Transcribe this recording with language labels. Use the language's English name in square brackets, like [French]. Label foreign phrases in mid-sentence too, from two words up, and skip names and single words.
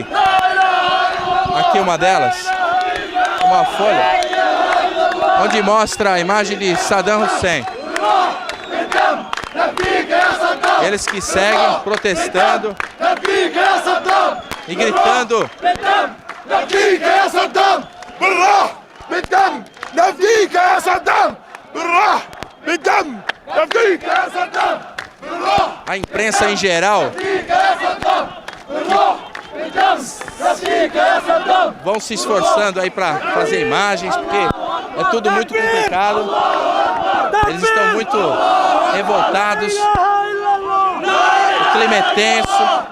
[Portuguese] Aqui uma delas, uma folha, onde mostra a imagem de Saddam Hussein. Eles que seguem protestando e gritando: [Arabic] بالراح بالدم نفديك يا صدام بالراح بالدم نفديك يا صدام بالراح. [Portuguese] A imprensa em geral vão se esforçando aí para fazer imagens, porque é tudo muito complicado. Eles estão muito revoltados. O clima é tenso.